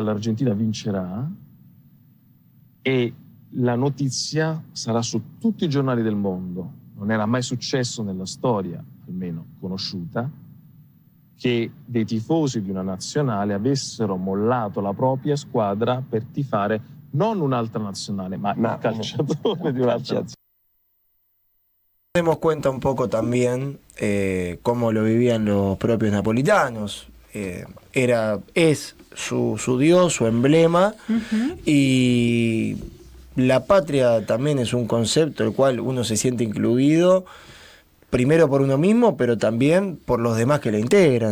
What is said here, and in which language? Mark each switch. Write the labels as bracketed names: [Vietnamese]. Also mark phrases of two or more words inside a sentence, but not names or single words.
[Italian] L'Argentina vincerà e la notizia sarà su tutti i giornali del mondo. Non era mai successo nella storia, almeno conosciuta, che dei tifosi di una nazionale avessero mollato la propria squadra per tifare non un'altra nazionale, ma il calciatore di un'altra nazionale. [Spanish] Nos demos cuenta un poco también cómo lo vivían los propios napolitanos. Es su dios, su emblema, y la patria también es un concepto el cual uno se siente incluido, primero por uno mismo, pero también por los demás que le integran.